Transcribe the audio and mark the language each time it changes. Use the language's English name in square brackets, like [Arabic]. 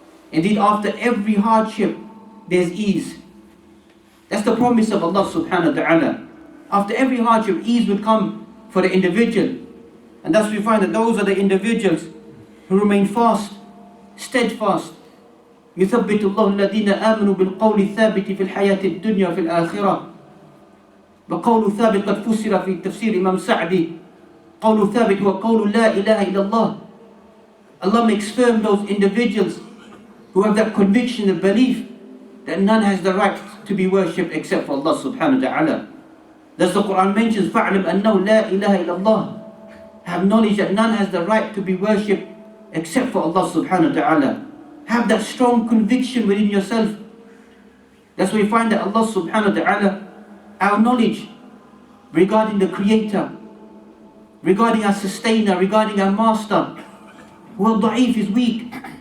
[English] Indeed, after every hardship, there's ease. That's the promise of Allah subhanahu wa ta'ala. After every hardship, ease will come for the individual. And thus we find that those are the individuals who remain fast, steadfast. [Arabic] يثبت الله الذين آمنوا بالقول الثابت في الحياة الدنيا وفي الآخرة. وقول ثابت قد فسر في تفسير إمام سعدي. قول ثابت هو قول لا إله إلا الله. [English] Allah makes firm those individuals who have that conviction and belief that none has the right to be worshipped except for Allah subhanahu wa ta'ala. Thus the Quran mentions [Arabic] فَعْلَمْ أَنَّهُ لَا إِلَهَ إِلَّا اللَّهِ. [English] Have knowledge that none has the right to be worshipped except for Allah subhanahu wa ta'ala. Have that strong conviction within yourself. That's why we find that Allah subhanahu wa ta'ala, our knowledge regarding the Creator, regarding our Sustainer, regarding our Master, well, da'if is weak.